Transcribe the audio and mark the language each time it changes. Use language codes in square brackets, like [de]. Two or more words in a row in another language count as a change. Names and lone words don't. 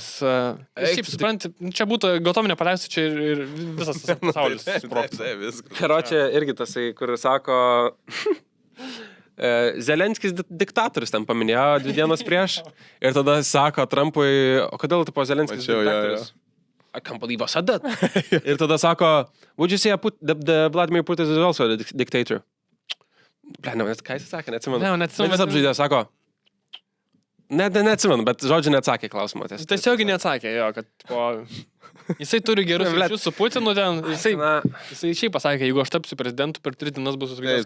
[lt] Šiaip, supranti, čia būtų atominė paleista, čia ir visas tas pasaulis. sprogtų. viskas. Karočią irgi tasai, kur sako... Zelenskis diktatorius ten paminėjo 2 dienas prieš ir tada sako Trumpui, o kodėl tipo Zelenskis Mačiau, jo, diktatorius? [en] I can't believe I said that. [lt] Ir tada sako, [en] would you say the Vladimir Putin is also a dictator? [lt] Ble, nes ką jis sakė, neatsimenu. Ne, neatsimenu, Bet jis bet- apžaidė, sako, neatsimenu, bet žodžiu neatsakė klausimą. Tiesiog neatsakė, jo, kad po... Jisai turi gerus Blet. ryšius su Putinu ten, jisai šiaip pasakė, jeigu aš tapsiu prezidentu, per 3 dienas bus sustabdytas